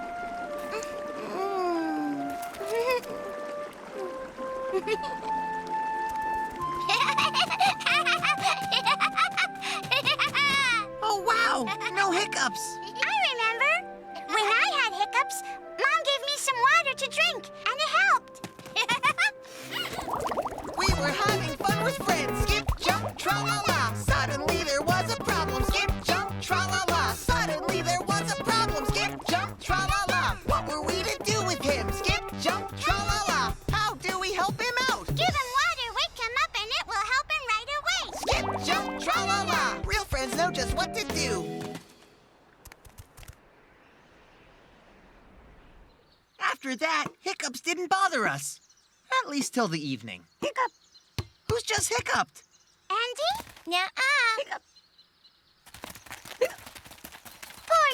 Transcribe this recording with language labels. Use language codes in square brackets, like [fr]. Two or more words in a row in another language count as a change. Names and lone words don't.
[en] Oh, wow, no hiccups. I remember. When I had hiccups, Mom gave me some water to drink, and it helped. We were having fun with friends. Skip, jump, tra-la-la. Suddenly there was a problem. Skip, jump, tra-la-la. Suddenly there was a problem. Skip, jump, tra-la-la. What were we to do with him? Skip, jump, tra-la-la. How do we help him out? Give him water, wake him up, and it will help him right away. Skip, jump, tra-la-la. Real friends know just what to do. After that, hiccups didn't bother us. At least till the evening. Hiccup. Who's just hiccuped? Andy? Nuh-uh. Poor little fish.